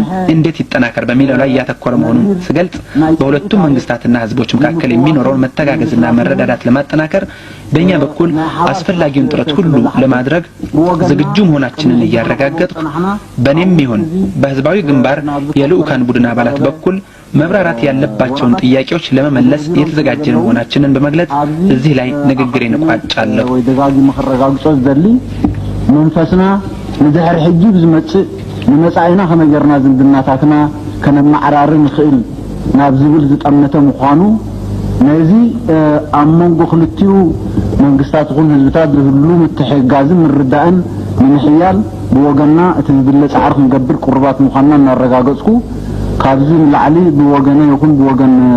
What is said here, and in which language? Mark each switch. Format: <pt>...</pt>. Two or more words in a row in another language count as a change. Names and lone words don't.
<am>እንዴት ይጠናከር በሚለው ላይ ያተኮረ መሆኑን ስገልጽ በሁለቱም መንግስታትና ህዝቦች መካከል የሚኖረውን መተጋገዝና መረዳዳት ለማጠናከር በእኛ በኩል አስፈላጊውን ጥረት ሁሉ ለማድረግ ዝግጁ መሆናችንን እያረጋገጥኩ በእኔም ይሁን በህዝባዊ ግንባር የልኡካን ቡድን አባላት በኩል መብራራት ያለባቸውን ጥያቄዎች ለመመለስ የተዘጋጀን መሆናችንን በመግለጽ እዚህ ላይ ንግግሬን እቋጫለሁ።</am> <ti>ወይ ደጋጊ መረጋግጦ ዘሊ መንፈስና ንድሕሪ ሕጂ ብዝመጽእ ንመጻኢና ከመገርና ዝምድናታትና ከነማዕራር ንኽእል ናብ ዝብል ዝጠመተ ምዃኑ ነዚ ኣብ መንጎ ክልቲኡ መንግስታት ይኹን ህዝብታት ዝህሉ ምትሕጋዝን ምርዳእን ንምሕያል ብወገንና እቲ ዝድለ ጻዕሪ ክንገብር ቁርባት ምዃንና እናረጋገጽኩ ካብዚ ንላዕሊ ብወገነ ይኹን ብወገን</ti>